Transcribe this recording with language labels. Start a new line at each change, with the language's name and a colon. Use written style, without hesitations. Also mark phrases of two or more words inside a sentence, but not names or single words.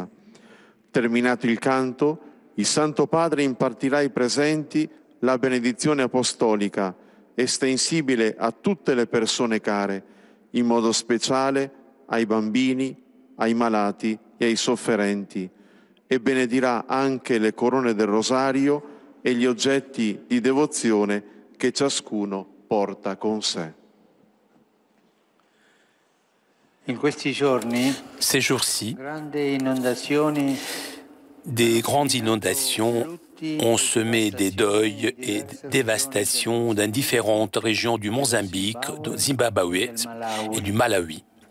Italian: Terminato il canto, il Santo Padre impartirà ai presenti la benedizione apostolica, estensibile a tutte le persone care, in modo speciale ai bambini, ai malati e ai sofferenti, e benedirà anche le corone del rosario e gli oggetti di devozione che ciascuno porta con sé.
French: Ces jours-ci, des grandes inondations ont semé des deuils et dévastations dans différentes régions du Mozambique, du Zimbabwe et du Malawi.